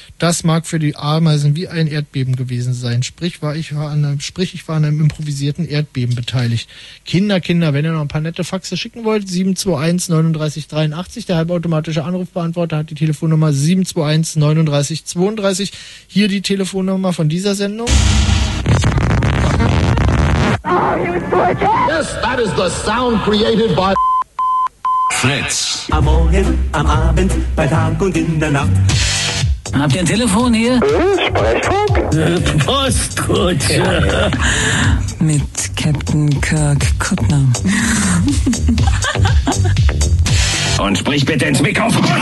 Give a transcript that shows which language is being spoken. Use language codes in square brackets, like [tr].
[de] Das mag für die Ameisen wie ein Erdbeben gewesen sein. Ich war an einem improvisierten Erdbeben beteiligt. Kinder, wenn ihr noch ein paar nette Faxe schicken wollt, 721 3983, der halbautomatische Anrufbeantworter, die Telefonnummer 721 39 32. Hier die Telefonnummer von dieser Sendung. [en] Oh, yes, that is the sound created by Fritz. [de] Am Morgen, am Abend, bei Tag und in der Nacht. Habt ihr ein Telefon hier? Sprechfunk? Postkutsche. Ja. Mit Captain Kirk Kuttner. Und sprich bitte ins Mikrofon.